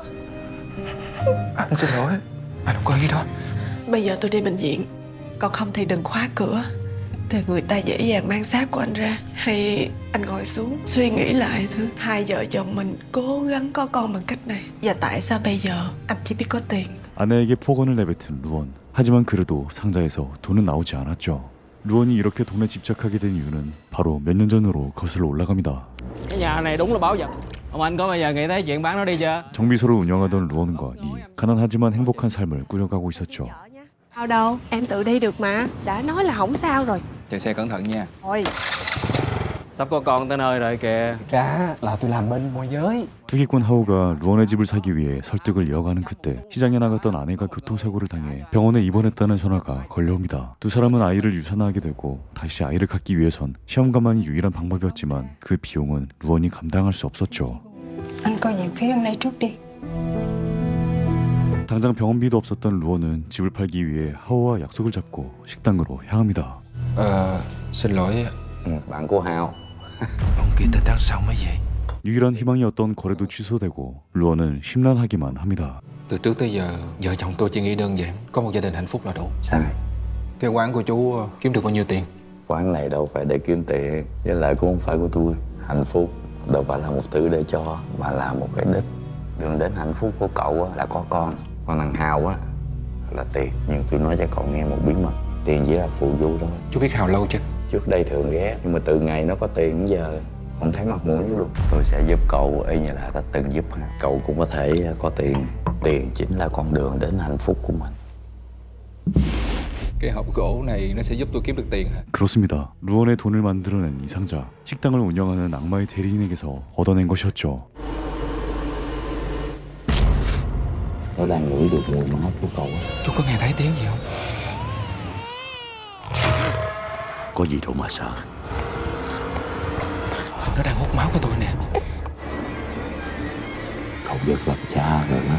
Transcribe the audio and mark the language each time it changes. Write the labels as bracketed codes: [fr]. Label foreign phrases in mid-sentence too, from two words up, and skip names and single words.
[vi] Anh xin lỗi. Anh không có ý đó. Bây giờ tôi đi bệnh viện. Còn không thì đừng khóa cửa. Thì người ta dễ dàng mang xác của anh ra. Hay anh ngồi xuống suy nghĩ lại thứ. Hai vợ chồng mình cố gắng có con bằng cách này. Và tại sao bây giờ anh chỉ biết có tiền? [ko] 아내에게 폭언을 내뱉은 루언. 하지만 그래도 상자에서 돈은 나오지 않았죠. 루언이 이렇게 돈에 집착하게 된 이유는 바로 몇 년 전으로 거슬러 올라갑니다. [vi] Cái nhà này đúng là báo vật. Ông anh có bao giờ nghĩ tới chuyện bán nó đi chưa? [ko] 정비소를 운영하던 루언과 니. 가난하지만 행복한 삶을 꾸려가고 있었죠. [vi] Sao đâu, em tự đi được mà. Đã nói là không sao rồi. Chạy xe cẩn thận nha. Thôi. Sắp có con tới nơi rồi kìa. Ra là tôi làm bên môi giới. [ko] 투기꾼 하오가 루언의 집을 사기 위해 설득을 이어가는 그때 시장에 나갔던 아내가 교통사고를 당해 병원에 입원했다는 전화가 걸려옵니다. 두 사람은 아이를 유산하게 되고 다시 아이를 갖기 위해선 시험관만이 유일한 방법이었지만 그 비용은 루언이 감당할 수 없었죠. [vi] Anh coi nhạc phí hôm nay trước đi. [ko] 당장 병원비도 없었던 루언은 집을 팔기 위해 하오와 약속을 잡고 식당으로 향합니다. [vi] Xin lỗi. Bạn của Hào. Ông kia tới tháng sau mới về. [ko] 유일한 희망이었던 거래도 취소되고 루언은 심란하기만 합니다. [vi] Từ trước tới giờ, vợ chồng tôi chỉ nghĩ đơn giản. Có một gia đình hạnh phúc là đủ. Sai. Cái quán của chú kiếm được bao nhiêu tiền? Quán này đâu phải để kiếm tiền. Với lại cũng không phải của tôi. Hạnh phúc đâu phải là một thứ để cho, mà là một cái đích. Đường đến hạnh phúc của cậu á, là có con. Còn thằng Hào á là tiền. Nhưng tôi nói cho cậu nghe một bí mật. Tiền chỉ là phụ du thôi. Chú biết Hào lâu chưa? Trước đây thường ghé, nhưng mà từ ngày nó có tiền đến giờ không thấy mặt mũi luôn. Tôi sẽ giúp cậu y như là ta từng giúp Hào. Cậu cũng có thể có tiền. Tiền chính là con đường đến hạnh phúc của mình. Cái hộp gỗ này nó sẽ giúp tôi kiếm được tiền hả? [ko] 그렇습니다. 루언의 돈을 만들어낸 이 상자, 식당을 운영하는 악마의 대리인에게서 얻어낸 것이었죠. [vi] Nó đang ngửi được mùi máu của cậu á. Chú có nghe thấy tiếng gì không? Có gì đâu mà sợ. Nó đang hút máu của tôi nè. Cậu được làm cha rồi đó.